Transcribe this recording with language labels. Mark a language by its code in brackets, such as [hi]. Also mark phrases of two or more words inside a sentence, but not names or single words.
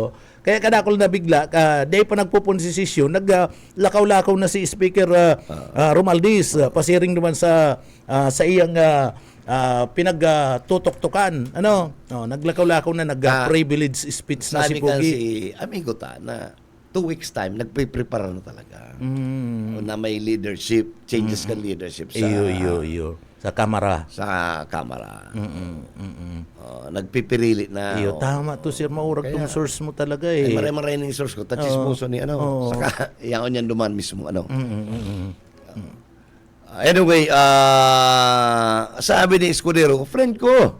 [bik] Kaya kadakol na bigla, day pa nagpupunsisisyon, naglakaw-lakaw na si Speaker Romualdez, pasiring naman sa iyang pinagtutok-tukan. Naglakaw-lakaw na, nag- [en] privilege speech [bik] na si Sabi ka Pogi. si amigo ta na 2 weeks time, nagpe-prepare na talaga. Na may leadership, changes kan leadership sa Iyo. Sa kamara. sa kamera. Nagpipirili na. Iyo, tama to sir, maurag tong source mo talaga Ay, eh. maraming source ko. Tachismoso ni ano. Saka, iyan yan duman mismo. Ano. Anyway, sabi ni Escudero, friend ko.